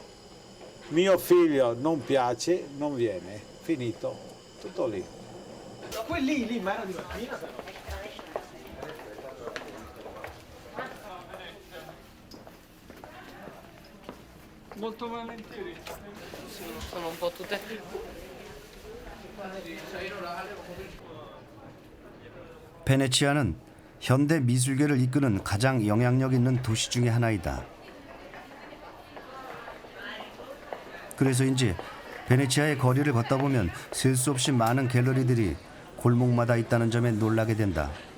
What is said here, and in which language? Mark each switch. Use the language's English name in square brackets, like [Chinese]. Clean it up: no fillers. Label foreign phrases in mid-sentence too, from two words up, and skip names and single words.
[Italian] Mio figlio non piace, non viene. Finito. Tutto lì. Lì, ma era di mattina però. Molto volentieri. Sono un po' tutte. [Korean] 베네치아는 현대 미술계를 이끄는 가장 영향력 있는 도시 중의 하나이다. 그래서인지 베네치아의 거리를 걷다 보면 셀 수 없이 많은 갤러리들이 골목마다 있다는 점에 놀라게 된다.